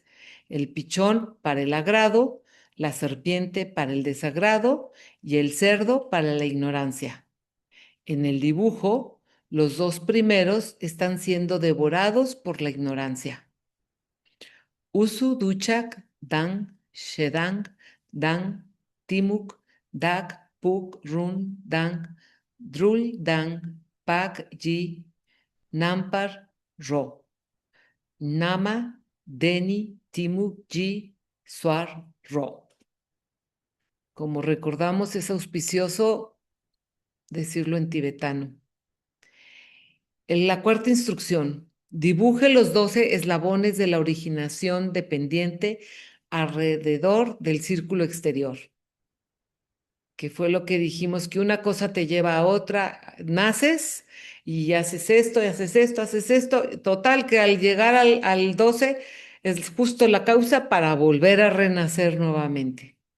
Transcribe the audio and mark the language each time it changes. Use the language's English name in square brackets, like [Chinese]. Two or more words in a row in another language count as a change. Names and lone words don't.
[Spanish] El pichón para el agrado, la serpiente para el desagrado y el cerdo para la ignorancia. En el dibujo, los 2 primeros están siendo devorados por la ignorancia. Usu Duchak, Dang, Shedang, Dang, Timuk, Dak, Puk, Run, Dang, Drul, Dang, Pak, Ji, Nampar, Ro, Nama, Deni, Timuk, Ji, Swar, Ro. Como recordamos, es auspicioso decirlo en tibetano. En la cuarta instrucción, dibuje los 12 eslabones de la originación dependiente alrededor del círculo exterior, que fue lo que dijimos, que una cosa te lleva a otra, naces y haces esto, y haces esto, haces esto, total que al llegar al 12 es justo la causa para volver a renacer nuevamente.